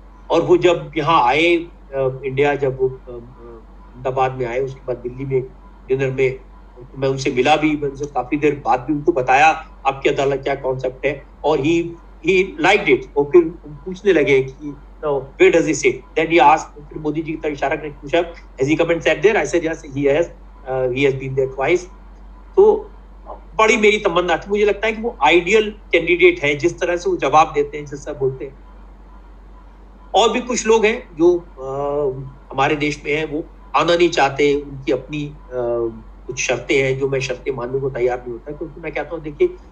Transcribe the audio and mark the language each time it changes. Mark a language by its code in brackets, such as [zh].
[hi] और वो जब यहाँ आए इंडिया, जब वो अहमदाबाद में आए, उसके बाद दिल्ली में डिनर में मैं उनसे मिला भी, मैं उनसे काफी देर बाद भी उनको बताया आपकी अदालत क्या कॉन्सेप्ट है, और [en] He liked it. [hi] और फिर पूछने लगे कि [en] where does he sit? Then he asked, [hi] फिर मोदी जी की तरफ इशारा करके पूछा, [en] has he come and sat there? I said yes, he has been there twice. [hi] तो बड़ी मेरी तमन्ना थी. मुझे लगता है कि वो आइडियल कैंडिडेट है, जिस तरह से वो जवाब देते हैं, जिस तरह बोलते हैं. और भी कुछ लोग हैं जो हमारे देश में हैं, वो आना नहीं चाहते, उनकी अपनी कुछ शर्तें हैं जो मैं शर्तें मानने को तैयार नहीं होता, क्योंकि मैं कहता हूँ देखिए